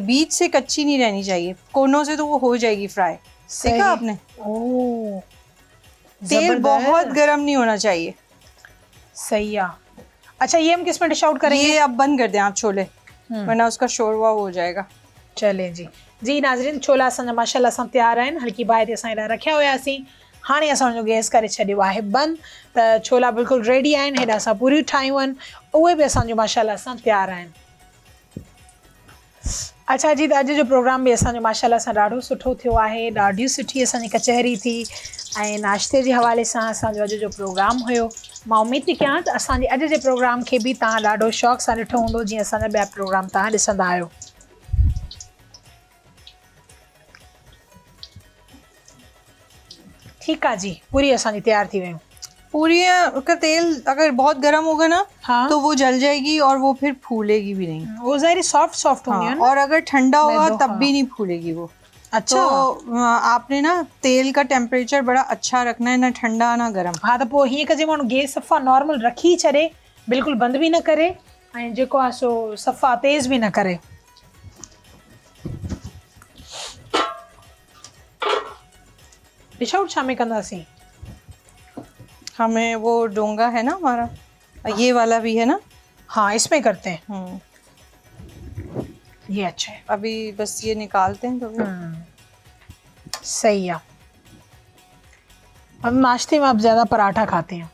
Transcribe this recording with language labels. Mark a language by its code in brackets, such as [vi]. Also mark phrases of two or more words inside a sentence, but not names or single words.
[hi] बीच से कच्ची नहीं रहनी चाहिए, कोनों से तो वो हो जाएगी फ्राई। देखा आपने? ओ तेल बहुत गरम नहीं होना चाहिए। सही है। अच्छा ये हम किस में [en] dish out [hi] करेंगे? ये अब बंद कर दें आप छोले, वरना उसका शोरवा हो जाएगा। [sd] चले जी जी नाज़रीन, छोला असांजा माशाल्लाह सां तयारु आहिनि। हल्की बाहि ते असां हेॾा रखिया हुयासीं, हाणे असांजो गैस करे छॾियो आहे बंदि, त छोला बिल्कुलु रेडी आहिनि। हेॾा असां पूरियूं ठाहियूं आहिनि, उहे बि असांजो माशाल्लाह सां तयारु आहिनि। अच्छा जी, त अॼु जो प्रोग्राम बि असांजो माशाल्लाह सां ॾाढो सुठो थियो आहे। ॾाढी सुठी असांजी कचहरी थी ऐं नाश्ते जे हवाले सां असांजो अॼु जो प्रोग्राम हुयो। मां उमेद थी कयां त असांजे अॼु जे प्रोग्राम खे बि तव्हां ॾाढो शौक़ु सां ॾिठो हूंदो, जीअं असांजा ॿिया प्रोग्राम तव्हां ॾिसंदा आहियो। ठीकु आहे जी, पूरी असांजी तयारु थी वियूं। [hi] पूरी का तेल अगर बहुत गर्म होगा ना, हाँ। तो वो जल जाएगी और वो फिर फूलेगी भी नहीं। वो ज़ाहिर [en] soft soft [hi] होंगी हाँ, है ना? और अगर ठंडा होगा तब हाँ। भी नहीं फूलेगी वो। अच्छा तो आपने ना तेल का टेम्परेचर बड़ा अच्छा रखना है, ना ठंडा ना गर्म। हाँ, [sd] त पोइ हीअं कजे माण्हू गैस सफ़ा नॉर्मल रखी छॾे, बिल्कुलु बंदि बि न करे ऐं जेको आहे सो सफ़ा तेज़ बि न करे। [en] dish out [sd] छा में कंदासीं? [hi] हमें वो डोंगा है ना हमारा, ये वाला भी है ना। हाँ इसमें करते हैं, ये अच्छा है। अभी बस ये निकालते हैं तो फिर सही है। अब नाश्ते में आप ज़्यादा पराठा खाते हैं?